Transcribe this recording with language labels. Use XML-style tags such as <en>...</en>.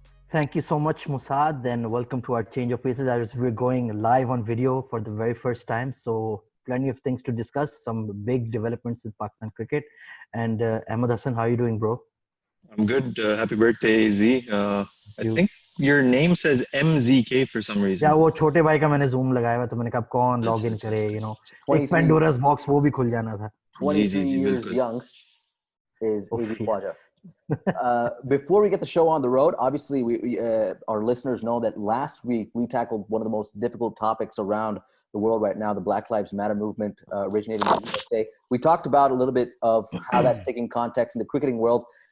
<en>Thank you so much, Musad, and welcome to our Change of Paces. We're going live on video for the very first time, so plenty of things to discuss, some big developments in Pakistan cricket. And Ahmed Hassan, how are you doing, bro? I'm good. Happy birthday, Z. I think your name says MZK for some reason.</en> <hi>Yeah, वो छोटे भाई का मैंने zoom लगाया हुआ तो मैंने कहा कौन login करे, you know. एक Pandora's box वो भी खुल जाना था.</hi> <en>23 years young is AZ Khwaja. Before we get the show on the road, obviously our listeners know that last week we tackled one of the most difficult topics around the world right now, the Black Lives Matter movement originating in the USA. We talked about a little bit of how that's taking context in the cricketing world.</en>